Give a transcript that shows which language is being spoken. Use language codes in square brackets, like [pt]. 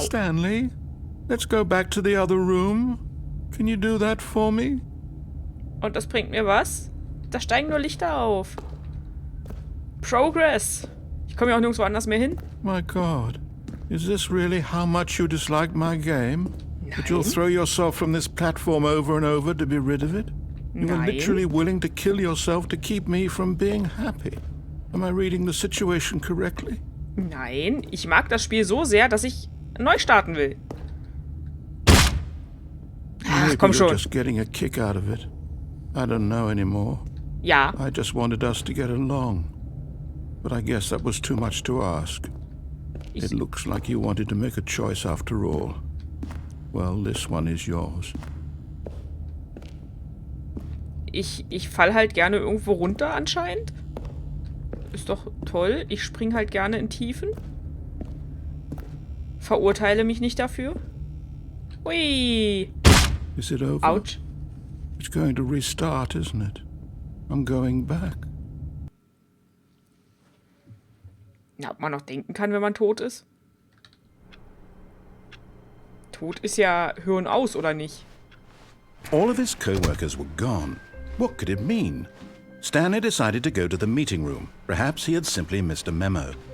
[en] Stanley, let's go back to the other room. Can you do that for me? [de] Und das bringt mir was? Da steigen nur Lichter auf. Progress. Ich komme ja auch nirgendwo anders mehr hin. [en] My God. Is this really how much you dislike my game? [de] Nein. [en] That you'll throw yourself from this platform over and over to be rid of it? You were [de] Nein. [en] literally willing to kill yourself to keep me from being happy. Am I reading the situation correctly? [de] Nein, ich mag das Spiel so sehr, dass ich neu starten will. Ach, [en] Maybe [de] komm [en] you're [de] schon. [en] just getting a kick out of it. I don't know anymore. [de] Ja. [en] I just wanted us to get along. But I guess that was too much to ask. It looks like you wanted to make a choice after all. Well, this one is yours. [de] Ich fall halt gerne irgendwo runter anscheinend. Ist doch toll. Ich spring halt gerne in Tiefen. Verurteile mich nicht dafür. Ui. [en] Is it over? [de] Autsch. [en] It's going to restart, isn't it? I'm going back. [de] Ja, ob man noch denken kann, wenn man tot ist? Tot ist ja Hirn aus, oder nicht? [en] All of his co-workers were gone. What could it mean? Stanley decided to go to the meeting room. Perhaps he had simply missed a memo.